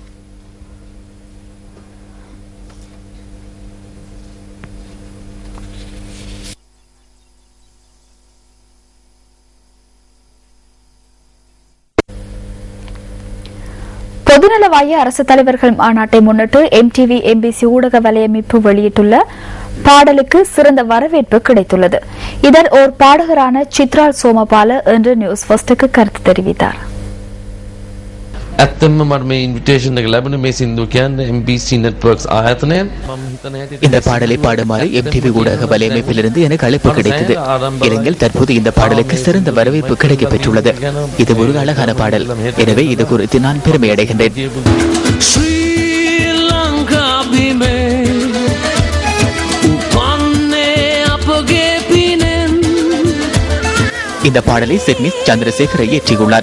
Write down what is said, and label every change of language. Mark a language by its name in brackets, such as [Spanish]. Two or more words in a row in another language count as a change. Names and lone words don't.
[Tamil] பொதுநலவாய அரசு தலைவர்கள் மாநாட்டை முன்னிட்டு MTV MBC ஊடக வலையமைப்பு வெளியிட்டுள்ள பாடலுக்கு சிறந்த வரவேற்பு கிடைத்துள்ளது. இதன் ஓர் பாடகரான சித்ரால் சோமபால என்று நியூஸ் ஃபர்ஸ்டுக்கு கருத்து தெரிவித்தார். [Sinhala] ඇත්තම මට මේ ඉන්විටේෂන් එක ලැබුණේ මේ සින්දු කියන්නේ MBC networks ආයතනයෙන් මම හිතන හැටි [Tamil] இந்த பாடலை பாடுமாறு MTV ஊடக வலையமைப்பிலிருந்து எனக்கு அழைப்பு கிடைத்தது. இலங்கையில் தற்போது இந்த பாடலுக்கு சிறந்த வரவேற்பு கிடைக்கப் பெற்றுள்ளது. இது ஒரு அழகான பாடல். எனவே இது குறித்து நான் பெருமை அடைகின்றேன். இந்த பாடலை சிட்னிஸ் சந்திரசேகர இயற்றியுள்ளார்.